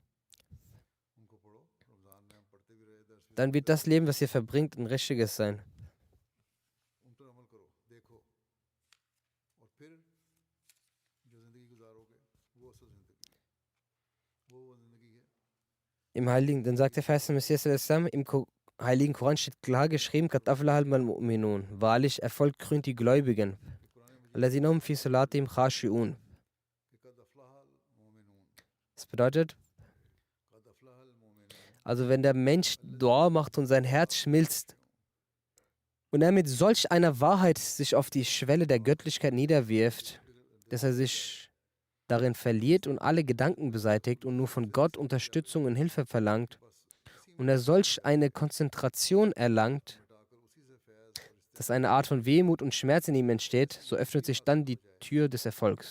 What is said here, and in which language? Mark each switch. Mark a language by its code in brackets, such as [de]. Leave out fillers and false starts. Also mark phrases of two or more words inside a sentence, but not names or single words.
[de] Dann wird das Leben, was ihr verbringt, ein richtiges sein. Dann sagt der Verheißene Messias im Heiligen Koran steht klar geschrieben, [ar] قد أفلح المؤمنون. [de] Wahrlich, Erfolg krönt die Gläubigen. [ar] الذين هم في صلاتهم خاشعون. [de] Das bedeutet, also wenn der Mensch Dua macht und sein Herz schmilzt und er mit solch einer Wahrheit sich auf die Schwelle der Göttlichkeit niederwirft, dass er sich darin verliert und alle Gedanken beseitigt und nur von Gott Unterstützung und Hilfe verlangt und er solch eine Konzentration erlangt, dass eine Art von Wehmut und Schmerz in ihm entsteht, so öffnet sich dann die Tür des Erfolgs.